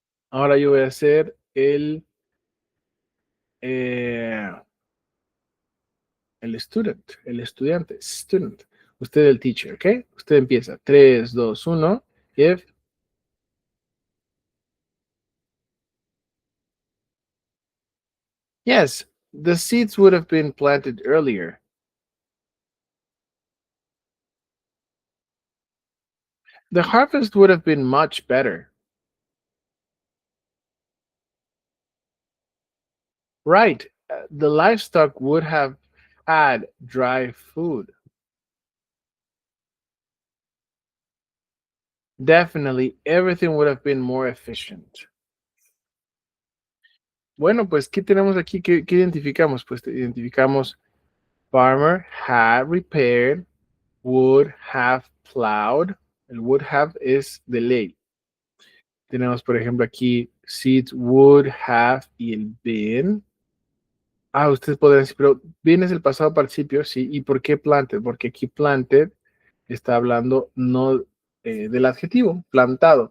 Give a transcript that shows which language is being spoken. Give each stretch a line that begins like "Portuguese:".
Spanish: Ahora yo voy a hacer eh, el estudiante, student. Usted el teacher, ¿ok? Usted empieza. 3, 2, 1.
English: If yes, the seeds would have been planted earlier. The harvest would have been much better. Right. The livestock would have had dry food. Definitely, everything would have been more efficient.
Spanish: Bueno, pues, ¿qué tenemos aquí? ¿Qué identificamos? Pues identificamos
English: farmer had repaired, would have plowed.
Spanish: El would have es de ley. Tenemos, por ejemplo, aquí seeds would have y el been. Ustedes podrán decir, pero been es el pasado participio, sí. ¿Y por qué planted? Porque aquí planted está hablando no del adjetivo, plantado.